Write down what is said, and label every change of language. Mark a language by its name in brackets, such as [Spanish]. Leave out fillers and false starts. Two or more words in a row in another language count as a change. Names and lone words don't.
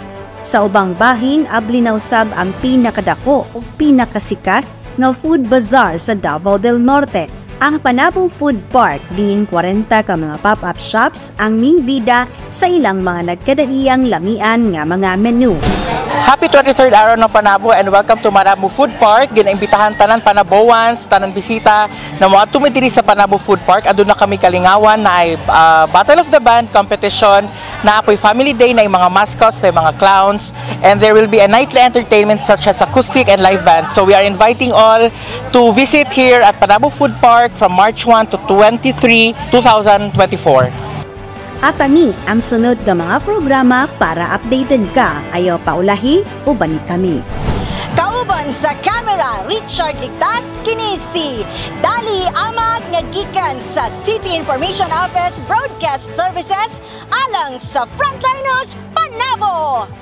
[Cebuano] Sa ubang bahin, ablinaw sab ang pinakadako o pinakasikat nga [English] food bazaar [Cebuano] sa Davao del Norte, ang Panabo Food Park, diin 40 ka mga [English] pop-up shops [Cebuano] ang mingbida sa ilang mga nagkadaiyang lamian nga mga menu. [English] Happy 23rd [Filipino] araw ng [English] Panabo and welcome to Panabo Food Park. [Cebuano] Ginaimbitahan tanan Panaboans, tanan bisita na mga tumidiri sa Panabo Food Park. Adun na kami kalingawan na ay Battle of the Band competition, [English] na apoy family day [Filipino] na yung mga mascots, na yung mga clowns, [English] and there will be a nightly entertainment such as acoustic and live band. So we are inviting all to visit here at Panabo Food Park from March 1 to 23, 2024. [Cebuano] At ani ang sunod nga mga programa para updated ka. Ayaw paulahi, uban kami. Kauban sa camera, Richard Ligtas, kini si Dali Amag nga gikan sa City Information Office Broadcast Services alang sa Frontliners Panabo.